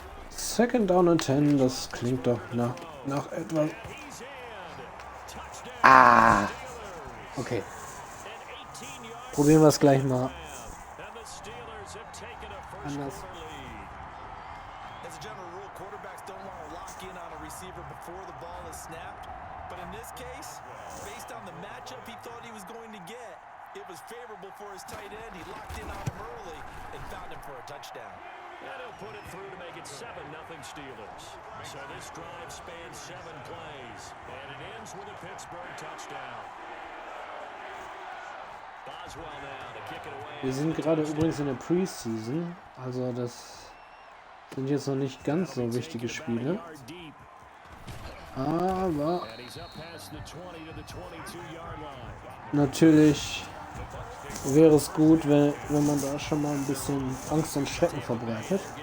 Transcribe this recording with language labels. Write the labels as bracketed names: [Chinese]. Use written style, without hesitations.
[English] Second down and 10, [German] das klingt doch nach etwas. Okay. Probieren wir es gleich mal anders. [English] As a general rule, quarterbacks don't want to lock in on a receiver before the ball is snapped. But in this case, based on the matchup he thought he was going to get, it was favorable for his tight end. He locked in on him early and found him for a touchdown. And he'll put it through to make it 7-0 Steelers. So this drive spans 7 plays, and it ends with a Pittsburgh touchdown. Boswell now to kick it away. [German] Wir sind gerade übrigens in der Preseason, also das sind jetzt noch nicht ganz so wichtige Spiele. Aber natürlich wäre es gut, wenn man da schon mal ein bisschen Angst und Schrecken verbreitet.